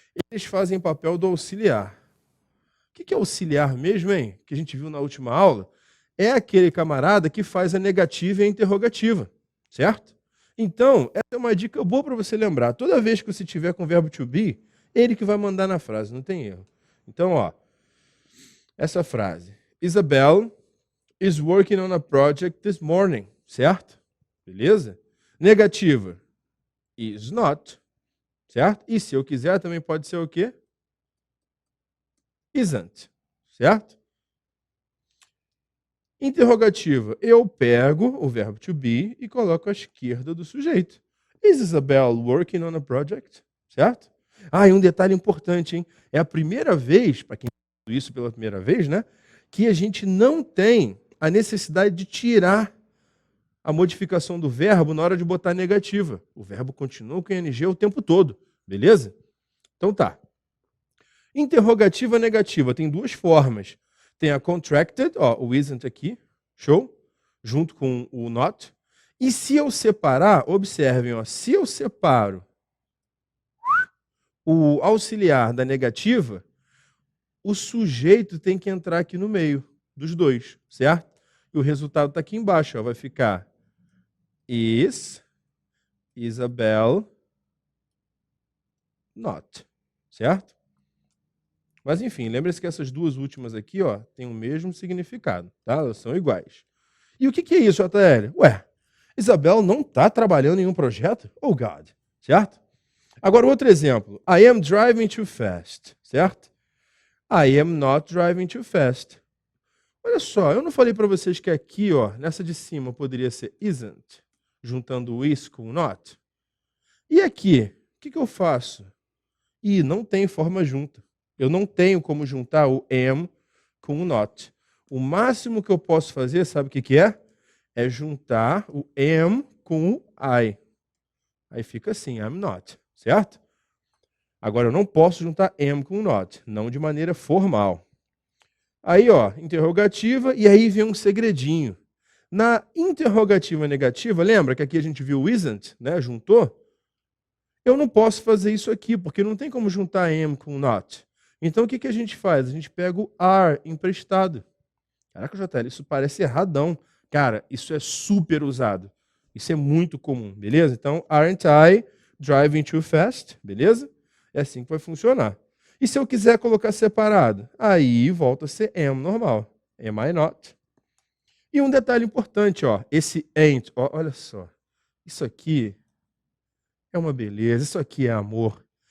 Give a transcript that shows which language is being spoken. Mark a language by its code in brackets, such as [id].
[pt] Eles fazem papel do auxiliar. O que é auxiliar mesmo, hein? Que a gente viu na última aula. É aquele camarada que faz a negativa e a interrogativa, certo? Então, essa é uma dica boa para você lembrar. Toda vez que você tiver com o verbo to be, ele que vai mandar na frase, não tem erro. Então, ó, essa frase. [en] Isabel is working on a project this morning, certo? [pt] Beleza? Negativa. Is not, certo? E se eu quiser, também pode ser o quê? Isn't, certo? Interrogativa. Eu pego o verbo to be e coloco à esquerda do sujeito. [en] Is Isabel working on a project? [pt] Certo? Ah, e um detalhe importante, hein? É a primeira vez, para quem faz isso pela primeira vez, né? Que a gente não tem a necessidade de tirar a modificação do verbo na hora de botar negativa. O verbo continua com ing o tempo todo, beleza? Então tá. Interrogativa negativa tem 2 formas. Tem a contracted, ó, o isn't aqui, show? Junto com o not. E se eu separar, observem, ó, se eu separo o auxiliar da negativa, o sujeito tem que entrar aqui no meio dos dois, certo? E o resultado está aqui embaixo, ó, vai ficar is Isabel not, certo? Mas enfim, lembre-se que essas 2 últimas aqui, ó, têm o mesmo significado, tá? Elas são iguais. E o que é isso, JL? Ué, Isabel não está trabalhando em um projeto? Oh, God, certo? Agora, outro exemplo. [en] I am driving too fast, certo? I am not driving too fast. [pt] Olha só, eu não falei para vocês que aqui, ó, nessa de cima, poderia ser isn't, juntando o is com o not? E aqui, o que eu faço? Ih, não tem forma junta. Eu não tenho como juntar o am com o not. O máximo que eu posso fazer, sabe o que é? É juntar o am com o I. Aí fica assim, I'm not, certo? Agora, eu não posso juntar am com not, não de maneira formal. Aí, ó, interrogativa, e aí vem um segredinho. Na interrogativa negativa, lembra que aqui a gente viu o isn't, né? Juntou? Eu não posso fazer isso aqui, porque não tem como juntar am com not. Então, o que a gente faz? A gente pega o are emprestado. Caraca, JL, isso parece erradão. Cara, isso é super usado. Isso é muito comum, beleza? [en] Então, aren't I driving too fast? [pt] Beleza? É assim que vai funcionar. E se eu quiser colocar separado? Aí volta a ser am normal. [en] Am I not? [pt] E um detalhe importante, ó, esse ain't, ó, olha só. Isso aqui é uma beleza, isso aqui é amor.